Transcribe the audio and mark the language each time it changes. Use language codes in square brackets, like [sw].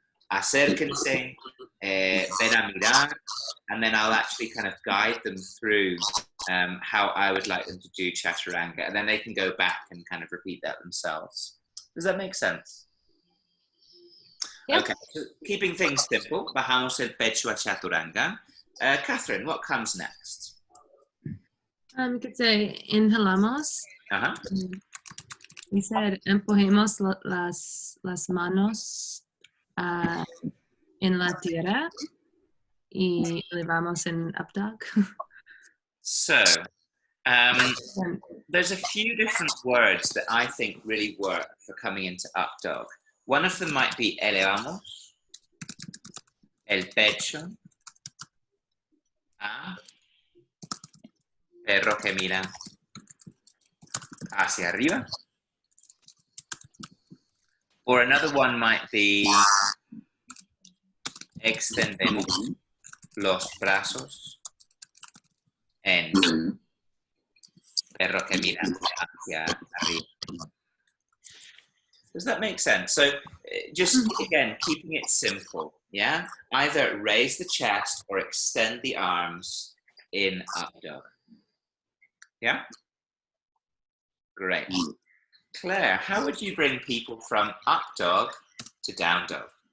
[es] Acérquense, ven a mirar, [en] and then I'll actually kind of guide them through how I would like them to do chaturanga, and then they can go back and kind of repeat that themselves. Does that make sense? Yep. Okay, so keeping things simple, [es] bajamos el pecho a chaturanga. [en] Catherine, what comes next? You could say inhalamos. Uh-huh. We said [es] empujemos las manos en la tierra y elevamos en up dog. [en] So, there's a few different words that I think really work for coming into up dog. One of them might be [es] elevamos el pecho a perro que mira hacia arriba. [en] Or another one might be [es] extendemos los brazos en perro que mira hacia arriba. [en] Does that make sense? So just, again, keeping it simple, yeah? Either raise the chest or extend the arms in up dog. Yeah? Great. Claire, how would you bring people from up dog to down dog?